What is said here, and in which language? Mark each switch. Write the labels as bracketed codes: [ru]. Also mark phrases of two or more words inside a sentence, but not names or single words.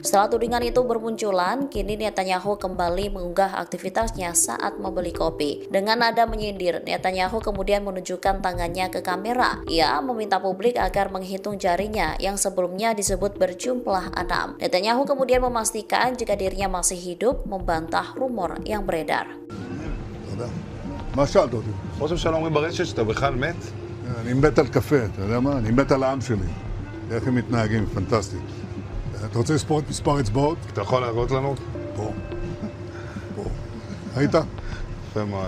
[id] Setelah tudingan itu bermunculan, kini Netanyahu kembali mengunggah aktivitasnya saat membeli kopi. Dengan nada menyindir, Netanyahu kemudian menunjukkan tangannya ke kamera. Ia meminta publik agar menghitung jarinya yang sebelumnya disebut berjumlah 6. Netanyahu kemudian memastikan jika dirinya masih hidup, membantah rumor yang beredar. [he] מה שאלת אותי? ראש הממשלה אומרים ברשת שאתה בכלל מת? אני מת על קפה, אתה יודע מה? אני מת על העם שלי. איך הם מתנהגים, פנטסטי. אתה רוצה לספור את מספר אצבעות? אתה יכול להראות לנו? פה. פה. ראית? יפה מאוד.